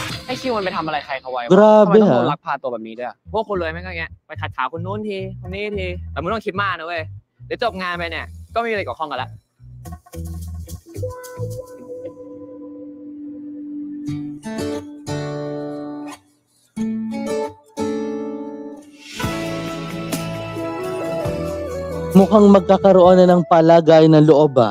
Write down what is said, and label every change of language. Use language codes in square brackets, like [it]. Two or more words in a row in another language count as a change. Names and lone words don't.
[th] ไอ้คิวมันไปทำอะไรใครเขาไว้วะ [tl] Grabe, [th] ทำไมต้องโดน ha? ลักพาตัวแบบนี้ด้วยอะพวกคนรวยแม่งก็อย่างเงี้ยไปขัดขาคนนู้นทีคนนี้ทีแต่มึงต้องคิดมากนะเว้ยเดี๋ยวจบงานไปเนี่ยก็ไม่มีอะไรเกี่ยวข้องกันละ [tl] Mukhang magkakaroon na ng palagay ng loob, ah.